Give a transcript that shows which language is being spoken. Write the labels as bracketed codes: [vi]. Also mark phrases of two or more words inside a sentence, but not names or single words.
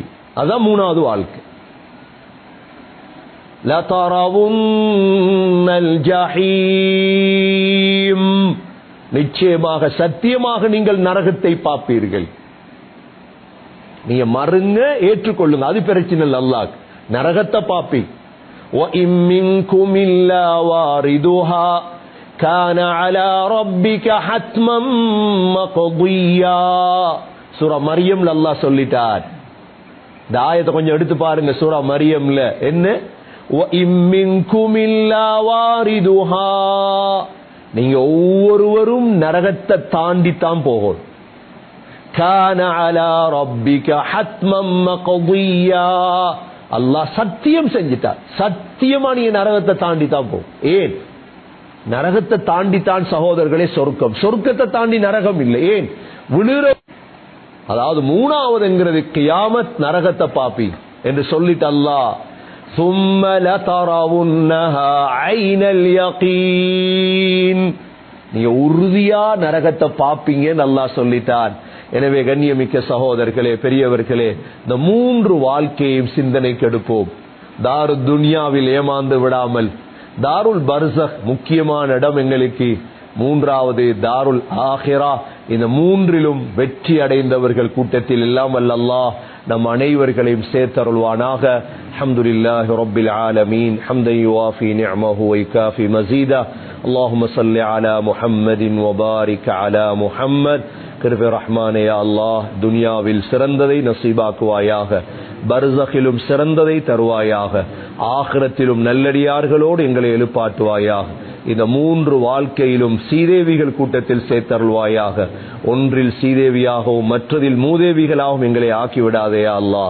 [ta] அதான் 3வது வாழ்க்கை. [ar] لترون الجحيم. [ta] நிச்சயமாக சத்தியமாக நீங்கள் நரகத்தை பார்ப்பீர்கள். நீங்க மறுங்க, ஏற்றுக்கொள்ளுங்க, அது பிரச்சனை இல்லை. அல்லாஹ் நரகத்தை பாப்பி. [ar] وَإِن مِّنكُمْ إِلَّا وَارِدُهَا كَانَ عَلَى رَبِّكَ حَتْمًا مَّقْضِيًّا. [ta] சூரா மரியம்ல அல்லாஹ் சொல்லிட்டார். இந்த ஆயத்தை கொஞ்சம் எடுத்து பாருங்க. சூரா மரியம்ல என்ன? [ar] وَإِن مِّنكُمْ إِلَّا وَارِدُهَا. [ta] நீங்க ஒவ்வொருவரும் நரகத்தை தாண்டித்தான் போகணும். [ar] كَانَ عَلَى رَبِّكَ حَتْمًا مَّقْضِيًّا. [ta] அல்லாஹ் சத்தியம் செஞ்சிட்டார், சத்தியமா நீங்க நரகத்தை தாண்டித்தான் போகும். ஏன்? நரகத்தை தாண்டித்தான் சகோதரர்களே சொர்க்கம். சொர்க்கத்தை தாண்டி நரகம் இல்லை. ஏன்? விழுற. அதாவது 3வது கியாமத், நரகத்தை பாப்பி என்று சொல்லிட்டு அல்லாஹ் [ar] ثُمَّ لَتَرَوُنَّهَا عَيْنَ الْيَقِينِ. [ta] நீங்க உறுதியா நரகத்தை பாப்பீங்கன்னு அல்லாஹ் சொல்லிட்டான். எனவே கண்ணியமிக்க சகோதரர்களே, பெரியவர்களே, இந்த 3 வாழ்க்கையும் சிந்தனைக்கு எடுப்போம். தாரு துன்யாவில் ஏமாந்து விடாமல் [ar] دار البرزخ [ta] முக்கியமான இடம் எங்களுக்கு. 3வது [ar] دار الآخرة. [ta] இந்த 3லும் வெற்றி அடைந்தவர்கள் கூட்டத்தில் இல்லாமல் அல்லாஹ் நம் அனைவர்களையும் சேர்த்தருள்வானாக. [ar] الحمد لله رب العالمين. حمدا يوافي نعمه ويكافئ مزيده. اللهم صل على محمد وبارك على محمد. [ta] கிருபை ரஹ்மானே [ar] يا الله, [ta] துனியாவில் சிறந்ததை நசீபாக்குவாயாக, பர்ஸகிலும் சிறந்ததை தருவாயாக, ஆகிரத்திலும் நல்லடியார்களோடு எங்களை எழுப்பாட்டுவாயாக. இந்த 3 வாழ்க்கையிலும் சீதேவிகள் கூட்டத்தில் சேர்த்தருள்வாயாக. ஒன்றில் சீதேவியாகவும் மற்றதில் மூதேவிகளாகவும் எங்களை ஆக்கிவிடாதே [ar] يا الله.